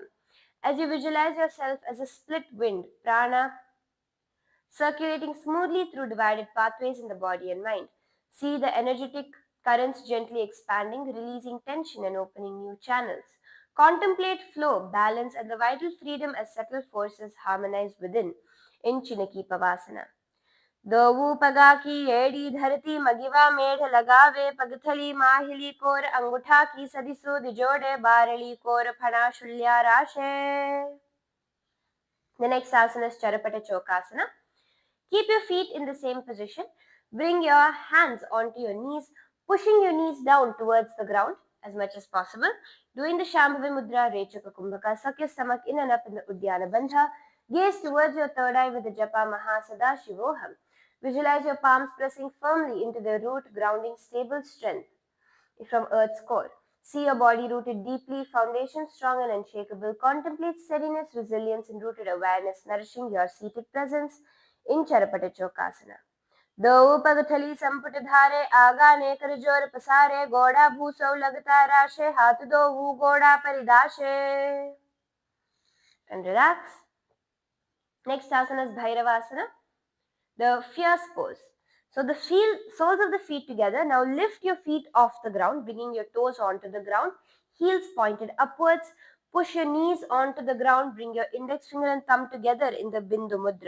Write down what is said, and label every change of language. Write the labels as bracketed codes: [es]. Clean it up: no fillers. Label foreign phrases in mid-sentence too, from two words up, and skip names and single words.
[en] As you visualize yourself as a split wind, prana circulating smoothly through divided pathways in the body and mind. See the energetic currents gently expanding, releasing tension and opening new channels. Contemplate flow, balance, and the vital freedom as subtle forces harmonize within in Chinaki Pavasana. [raj] दोवू पगा की एड़ी धरती मगिवा मेढ़ लगावे पगथली माहिली कोर अंगूठा की सदिसु दिजोड़े बारली कोर फणा शुल्या राशे. [en] The next asana is Charapata Chokasana. Keep your feet in the same position. Bring your hands onto your knees, pushing your knees down towards the ground as much as possible. Doing the Shambhavi Mudra, Rechaka Kumbhaka, suck your stomach in and up in the Uddiyana Bandha. Gaze towards your third eye with the Japa Mahasada Shivoham. Visualize your palms pressing firmly into the root, grounding stable strength from Earth's core. See your body rooted deeply, foundation strong and unshakable. Contemplate steadiness, resilience, and rooted awareness, nourishing your seated presence in Charapata Chokasana. [raj] दो पग थली संपुट धारे आगा ने कर जोर पसारे गोड़ा भूसो लगता राशे हाथ दो वो गोड़ा परिदाशे. [en] And relax. Next asana is Bhairavasana, the fierce pose. So the soles of the feet together. Now lift your feet off the ground, bringing your toes onto the ground, heels pointed upwards. Push your knees onto the ground, bring your index finger and thumb together in the Bindu Mudra.